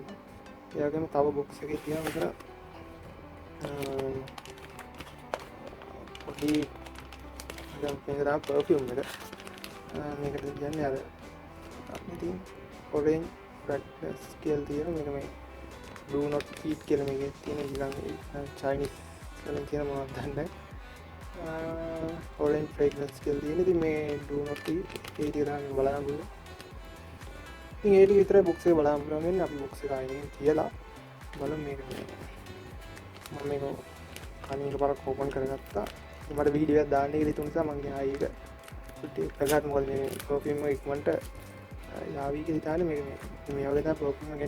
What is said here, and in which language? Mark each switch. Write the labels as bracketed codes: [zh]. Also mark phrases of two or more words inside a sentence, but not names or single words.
[si] ඒ වගේම තව box එකේ තියෙනවා මෙතන පොඩි දැන් මේක තමයි perfume එක. මේකට කියන්නේ අර ඉතින් [en] orange brightness [si] කියලා තියෙනවා. මේක මේ [en] do not eat [si] කියලා මේකේ තියෙන ඊළඟ Chinese වලින් තියෙන මොනවද දන්නේ නැහැ. [en] orange fragrance [si] කියලා තියෙන. ඉතින් මේ [en] do not eat [si] ඒ ටික තමයි බලන්න පුළුවන්. ඉතින් ඒ ටික විතරයි box එක බලන්න පුළුවන් වෙන්නේ. අපි box එක ආයෙත් තියලා බලමු මේක මම මේක කලින් එකපාරක් ඕපන් කරගත්තා. මට වීඩියෝ එකක් දාන්න කියලා හිතුව නිසා මම ගියා ඒක ටෙක් එකකට. මොකද මේ perfume එක ඉක්මනට යාවි කියලා හිතානේ මේක මේ වගේ තමයි perfume එක ගන්නේ.